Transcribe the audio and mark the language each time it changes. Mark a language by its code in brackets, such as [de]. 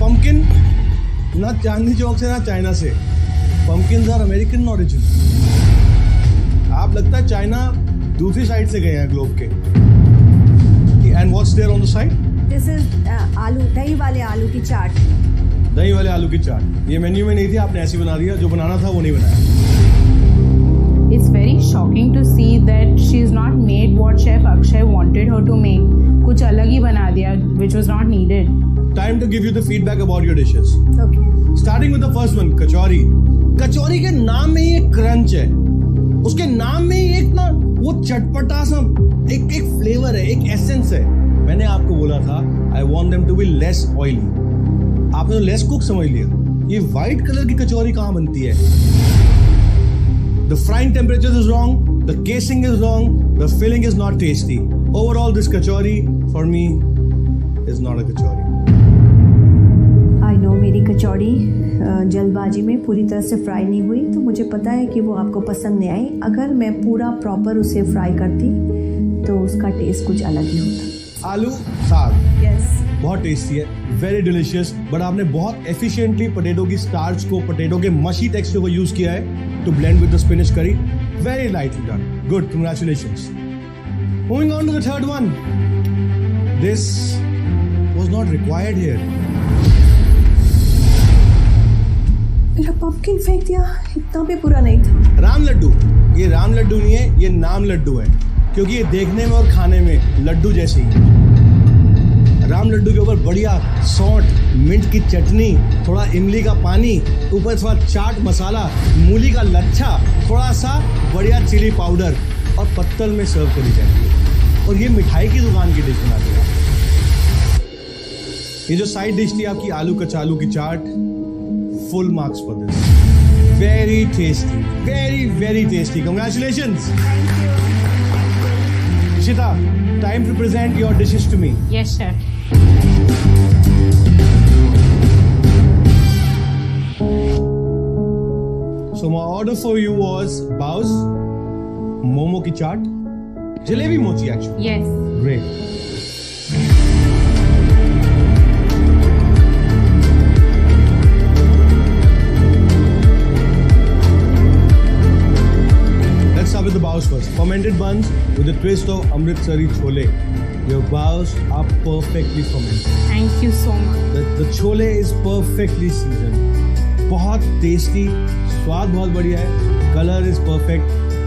[hi] Pumpkin ना चांदनी चौक से ना चाइना से, पंपकिन [en] Are American origin. [hi] आप लगता है चाइना दूसरी साइड से गए हैं ग्लोब के। [en] And what's there on the side? This is [hi] आलू, दही वाले आलू की चाट। दही वाले आलू की चाट ये मेन्यू में नहीं थी, आपने ऐसी बना दिया, जो बनाना था वो नहीं बनाया। [en] It's very shocking to see that she's not made what Chef Akshay wanted her to make. [hi] कुछ अलग ही बना दिया, [en] which was not needed. Time to give you the feedback about your dishes. Okay. Starting with the first one, kachori. [hi] कचौरी के नाम में ही एक crunch है, उसके नाम में ही एक ना वो चटपटा सा एक फ्लेवर है, एक एसेंस है। मैंने आपको बोला था [en] I want them to be less oily. [hi] आपने तो लेस कुक समझ लिया। ये व्हाइट कलर की कचौरी कहाँ बनती है? [en] The frying temperature is wrong, the casing is wrong, the filling is not tasty. Overall, this kachori for me is not a kachori. I know [hi] मेरी कचौड़ी जल्दबाजी में पूरी तरह से फ्राई नहीं हुई, तो मुझे पता है कि वो आपको पसंद नहीं आई। अगर मैं पूरा प्रॉपर उसे फ्राई करती तो उसका टेस्ट कुछ अलग ही होता। आलू साग, [en] yes, [hi] बहुत टेस्टी है, [en] Very delicious. [hi] बट आपने बहुत एफिशिएंटली पोटैटो की स्टार्च को, पोटैटो के मशी टेक्सचर को यूज किया है [en] to blend with the spinach curry. Very lightly done. Good, congratulations. Moving on to the third one. This was not required here. [hi] मेरा पंपकिन फेंक दिया, इतना भी बुरा नहीं था। राम लड्डू, ये राम लड्डू नहीं है, ये नाम लड्डू है, क्योंकि ये देखने में और खाने में लड्डू जैसे ही। राम लड्डू के ऊपर बढ़िया सौंठ, मिंट की चटनी, थोड़ा इमली का पानी, ऊपर थोड़ा चाट मसाला, मूली का लच्छा, थोड़ा सा बढ़िया चिली पाउडर और पत्तल में सर्व करी जाती है। और ये मिठाई की दुकान की डिश बना दिया। ये जो साइड डिश थी आपकी आलू कचालू की चाट, [en] Full marks for this. Very tasty, very very tasty, congratulations. Ishita, time to present your dishes to me. Yes, chef. So my order for you was baos, momo ki chaat, jalebi mochi actually. Yes. Great. Let's start with the baos first. Fermented buns with a twist of Amritsari chole. Your baos are perfectly fermented. Thank you so much. The chole is perfectly seasoned. [hi] बहुत tasty, स्वाद बहुत बढ़िया है, [en] color is perfect.